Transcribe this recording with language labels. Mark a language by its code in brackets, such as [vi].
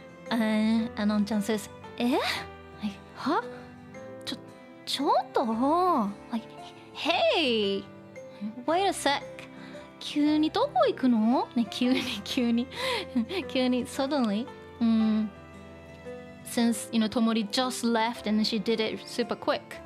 [en] Anon-chan says, は？ちょっと like, hey, wait a sec. [ja] 急にどこ行くの？ね、急にsuddenly. [en] Since Tomori just left and she did it super quick.